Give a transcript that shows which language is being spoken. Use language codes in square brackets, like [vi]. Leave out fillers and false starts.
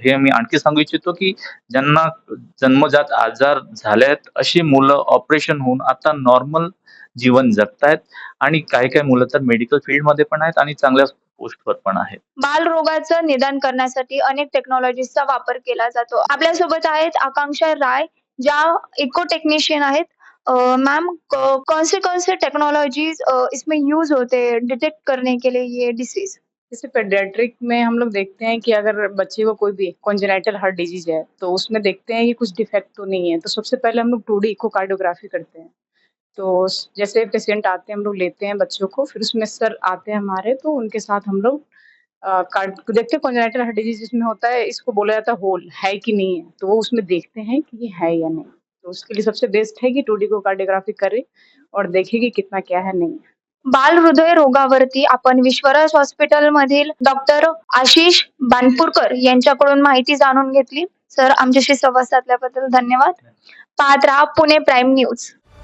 [mr] हे मी आणखी सांगू इच्छितो, की ज्यांना जन्मजात आजार झालेत, अशी मुलं ऑपरेशन होऊन आता नॉर्मल जीवन जगतायत आणि काही-काही मुलं तर मेडिकल फील्डमध्ये पण आहेत आणि चांगल्या पोस्टवर पण आहेत. बालरोगाचं निदान करण्यासाठी अनेक टेक्नॉलॉजीजचा वापर केला जातो. आपल्यासोबत आहेत आकांक्षा राय, ज्या इको टेक्नीशियन आहेत. [hi] मैम, कौन से टेक्नोलॉजीज इसमें यूज होते हैं डिटेक्ट करने के लिए ये डिसीज? जैसे पेडियाट्रिक में हम लोग देखते हैं कि अगर बच्चे को कोई भी कॉन्जेनाइटल हार्ट डिजीज है, तो उसमें देखते हैं कि कुछ डिफेक्ट तो नहीं है। तो सबसे पहले हम लोग 2D इकोकार्डियोग्राफी करते हैं। तो जैसे पेशेंट आते हैं, हम लोग लेते हैं बच्चों को, फिर उसमें सर आते हैं हमारे, तो उनके साथ हम लोग कार्ड देखते हैं कॉन्जेनाइटल हार्ट डिजीज जिसमें होता है, इसको बोला जाता है होल है कि नहीं है, तो वो उसमें देखते हैं कि ये है या नहीं। तो उसके लिए सबसे बेस्ट है कि 2D इकोकार्डियोग्राफी करें और देखें कि कितना क्या है, नहीं है। [mr] बालहृदय रोगावरती आपण विश्वराज हॉस्पिटलमधील डॉक्टर आशिष बानपूरकर यांच्याकडून माहिती जाणून घेतली. सर, आमच्याशी संवाद साधल्याबद्दल धन्यवाद. पाहत रहा पुणे प्राईम न्यूज.